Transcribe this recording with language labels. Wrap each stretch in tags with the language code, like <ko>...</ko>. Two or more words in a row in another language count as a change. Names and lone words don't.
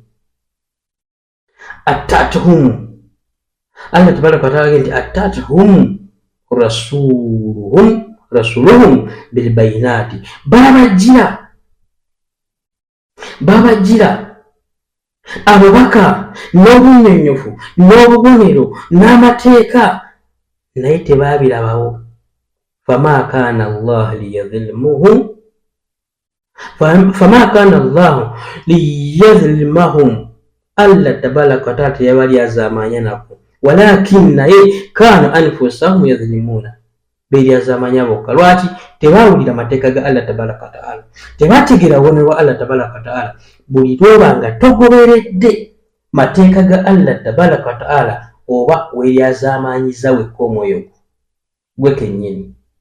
<ar>أتتهم، الله تبارك وتعالى</ar> <lg>nti</lg> <ar>أتتهم رسلهم بالبينات,</ar> <lg>babajjira ababaka n'obunyonyofu n'obubonero n'amateeka, naye tebaabirabawo.</lg> <ar>فما كان الله ليظلمهم، الله تبارك وتعالى</ar> <lg>teyabali azaamanya nako, walakin naye</lg> <ar>كانوا أنفسهم يظلمون,</ar> <lg>beryazamanya bokka. Lwaki? Tebawulira mateeka ga</lg> <ar>الله تبارك وتعالى,</ar> <lg>tebategeera bubonero bwa</lg> <ar>الله تبارك وتعالى.</ar> <lg>Buli lwobanga togoberedde mateeka ga</lg> <ar>الله تبارك وتعالى,</ar> <lg>oba weryazamanyiza wekka omwoyo gwe kennyini.</lg>